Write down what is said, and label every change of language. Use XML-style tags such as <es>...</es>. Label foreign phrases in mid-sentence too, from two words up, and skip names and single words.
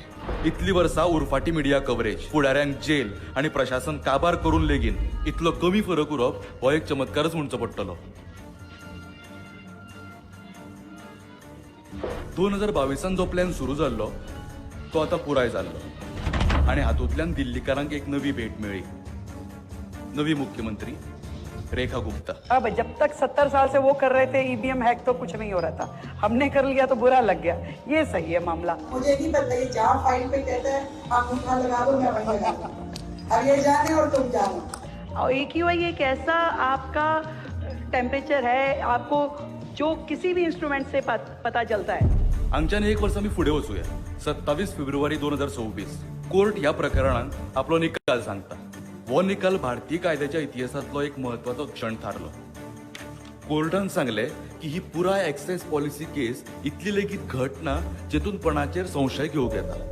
<kok>इतली वर्सां उरफाटी</kok> <en>media coverage,</en> <kok>फुडाऱ्यांक जेल आणि प्रशासन काबार करून लेगीन इतलो कमी फरक उरप हो एक चमत्कारच म्हणचो पडटलो. 2022 जो प्लॅन सुरू जाल्लो तो आता पुराय जाल्लो आणि हातूंतल्यान दिल्लीकारांक एक नवी भेट मेळ्ळी. नवी मुख्यमंत्री रेखा गुप्ता.</kok> <hi>अब जब तक 70 साल से वो कर रहे थे EVM हैक तो कुछ नहीं हो रहा था. हमने कर लिया तो बुरा लग गया. ये सही है मामला. मुझे नहीं पता ये जहाँ फाइल पे कहते हैं आप मुठा लगा दो मैं वहीं लगा दूँ. अब ये जाने और तुम जानो. और AQI एक ऐसा आपका टेम्परेचर है, आपको जो किसी भी इंस्ट्रूमेंट से पता चलता है.</hi> <kok>हांगच्यान 1 वर्स आमी फुडें वचूया. 27 फेब्रुवारी 2024 कोर्ट ह्या प्रकरणान आपलो निकाल सांगता. हो निकाल भारतीय कायद्याच्या इतिहासातलो एक महत्वाचो क्षण थारलो. कोर्टान सांगले की ही पुराय</kok> <en>excise policy case</en> <kok>इतली लेगीत घट ना जेतून कोणाचेर संशय घेवंक येता.</kok>